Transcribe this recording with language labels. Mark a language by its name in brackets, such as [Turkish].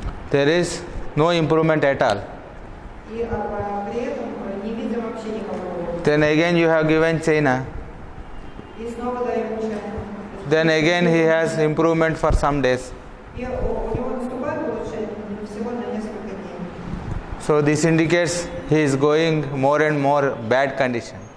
[English] There is no improvement at all. [Russian] И при этом не видим вообще никакого. [English] Then again you have given China. [Russian] И снова даем чай. [English] Then again he has improvement for some days. [Russian] И у него наступает улучшение всего на несколько дней. [English] So this indicates he is going more and more bad condition.